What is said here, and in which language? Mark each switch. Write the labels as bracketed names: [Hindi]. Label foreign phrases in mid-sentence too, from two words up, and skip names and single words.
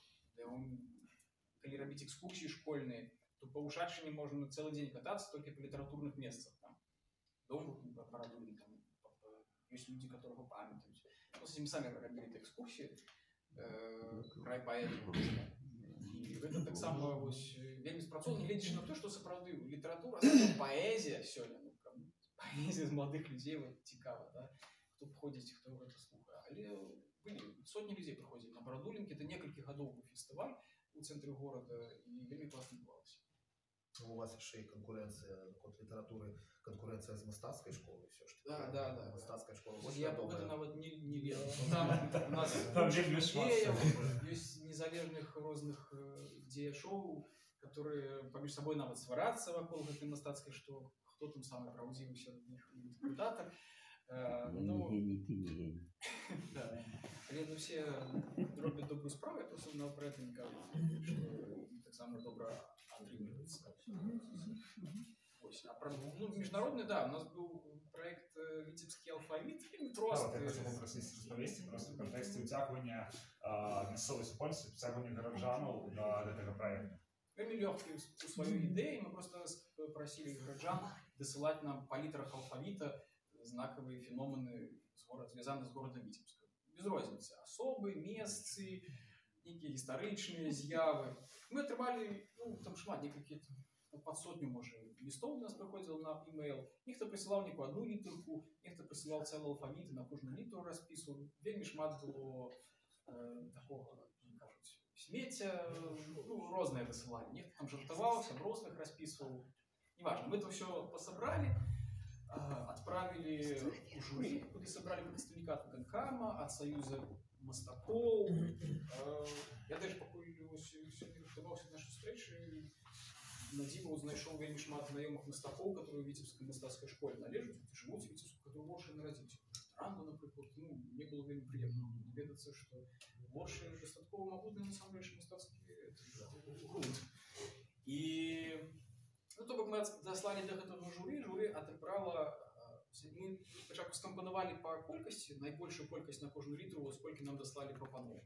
[Belarusian] Калі рабіць экскурсіі школьныя, то па Ушачыне можна цэлы дзень катацца толькі па літаратурных месцах. [Russian] Дом Барадулін, там есть люди, которых памятают. Просто мы сами робили экскурсии, край поэтов. [Belarusian] И это так само вельмі спрацоўна, глядзячы на то, што сапраўды літаратура, паэзія сёння, ну, паэзія з маладых людзей вот, цікава, да? Хто ходзіць, хто гэта слухае. Але былі сотні людзей прыходзілі на Барадулінкі, это некалькі гадоў быў фестываль у цэнтры горада, і вельмі класна адбывалася. [Russian] У вас еще и конкуренция от литературы, конкуренция с [Belarusian] мастацкой школой, [Russian] все что. Да. [Belarusian] Мастацкая школа. [Russian] Я это [Belarusian] нават не верю. Там у нас есть незалежных разных дзеячоў, которые поміж собой нават сварацца вакол гэтай мастацкай, што хто там самы праўдзівы сярод них інтэрпрэтатар. Ну, але ну все робят добрую справу, [Russian] я просто про это не кажу, что так само добро отрывается. А про международный, да, у нас был проект «Витебский алфавит», просто... Да, я хотел попросить распавесці просто в контексте [Belarusian] уцягвання мясцовай супольнасці, уцягвання гараджанаў [Russian] до этого проекта. Вельмі лёгкий у свою идею, мы просто просили горожан досылать нам по литрах алфавита знаковые феномены, связанные с городом Витебска. Без розницы. Особы, [Belarusian] месцы, некие историчные з'явы. [Russian] Мы отрывали, ну, там шмат, некие под сотню, может, листов у нас приходил на e-mail. Некто присылал некую одну литерку, некто присылал целый алфавит, и на кожную литеру расписывал. [Belarusian] Вельмі шмат было такого, кажуть, сміття, ну, розное высылали. [Russian] Некто там жартовался, взрослых расписывал. Неважно, мы это все пособрали. Отправили в жюри, куда собрали представника от Гонкама, от Союза мастаков. Я даже пакуль сегодня готовился к нашей встрече, [Belarusian] на диву знайшоў вельмі шмат знаёмых мастакоў, [Russian] которые в Витебской мастацкой школе належат, живут в Витебску, которые Ворши народились. Странно, например, ну, мне было [Belarusian] вельмі приемно доведаться, [Russian] что Ворши достатково могутный на самом деле мастацкий грунт. И ну, то, как мы дослали до этого жюри отправила, мы спочатку скомпонували по колькости, наибольшую колькость на кожную литру, сколько нам дослали пропанов.